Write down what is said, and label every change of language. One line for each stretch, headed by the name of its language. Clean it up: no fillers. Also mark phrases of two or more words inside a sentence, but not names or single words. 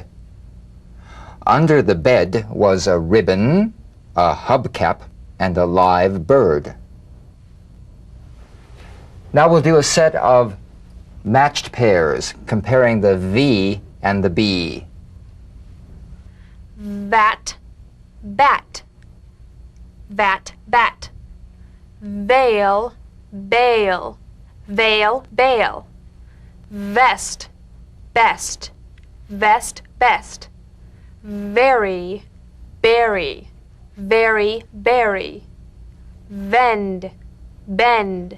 English: Under the bed was a ribbon, a hubcap, and a live bird. Now we'll do a set of matched pairs, comparing the V and the B. Vat, bat. Vat, bat. Veil, bail. Veil, bail. Vest, best. Vest, best. Very, berry. Very, berry. Vend, bend.